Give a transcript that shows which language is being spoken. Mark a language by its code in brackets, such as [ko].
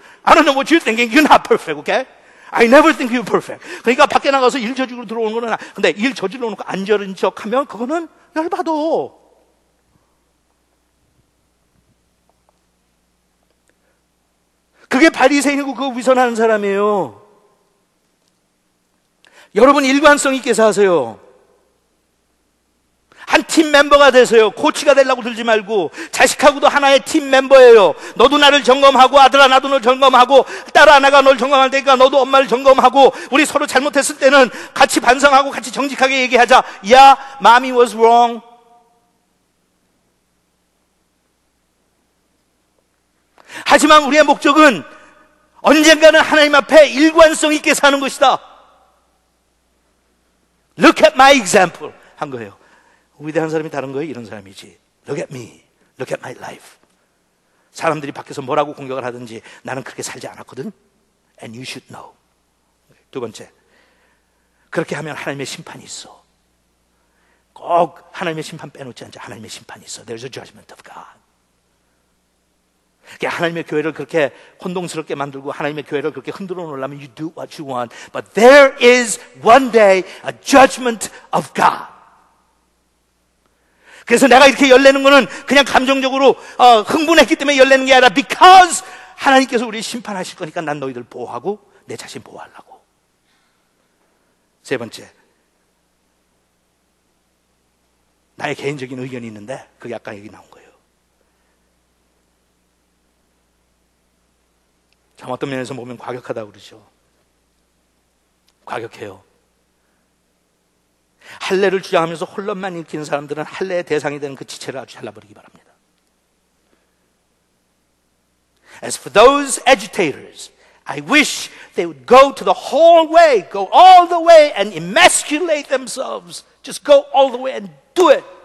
[en] I don't know what you're thinking. You're not perfect. Okay? I never think you're perfect. [ko] 그러니까 밖에 나가서 일 저지르고 들어오는 거는, 근데 일 저질러 놓고 안 저른 척 하면 그거는 열받아. 그게 바리새인이고 그거 위선하는 사람이에요. 여러분 일관성 있게 사세요. 한 팀 멤버가 되세요. 코치가 되려고 들지 말고. 자식하고도 하나의 팀 멤버예요. 너도 나를 점검하고 아들아 나도 널 점검하고 딸아 내가 널 점검할 테니까 너도 엄마를 점검하고 우리 서로 잘못했을 때는 같이 반성하고 같이 정직하게 얘기하자. [en] Yeah, mommy was wrong. [ko] 하지만 우리의 목적은 언젠가는 하나님 앞에 일관성 있게 사는 것이다. [en] Look at my example 한 거예요. [ko] 위대한 사람이 다른 거예요. [en] 이런 사람이지. Look at me. Look at my life. [ko] 사람들이 밖에서 뭐라고 공격을 하든지 나는 그렇게 살지 않았거든. [en] And you should know. [ko] 두 번째, 그렇게 하면 하나님의 심판이 있어. 꼭 하나님의 심판 빼놓지 않자. 하나님의 심판이 있어. [en] There's a judgment of God. [ko] 하나님의 교회를 그렇게 혼동스럽게 만들고 하나님의 교회를 그렇게 흔들어 놓으려면 you do what you want. [en] But there is one day a judgment of God. [ko] 그래서 내가 이렇게 열내는 거는 그냥 감정적으로 흥분했기 때문에 열내는 게 아니라 because 하나님께서 우리를 심판하실 거니까 난 너희들 보호하고 내 자신 보호하려고. 세 번째, 나의 개인적인 의견이 있는데 그게 아까 얘기 나온 거예요. 참 어떤 면에서 보면 과격하다고 그러죠. 과격해요. 할례를 주장하면서 혼란만 일으키는 사람들은 할례의 대상이 되는 그 지체를 아주 잘라버리기 바랍니다. [en] As for those agitators, I wish they would go to the whole way, go all the way and emasculate themselves. Just go all the way and do it.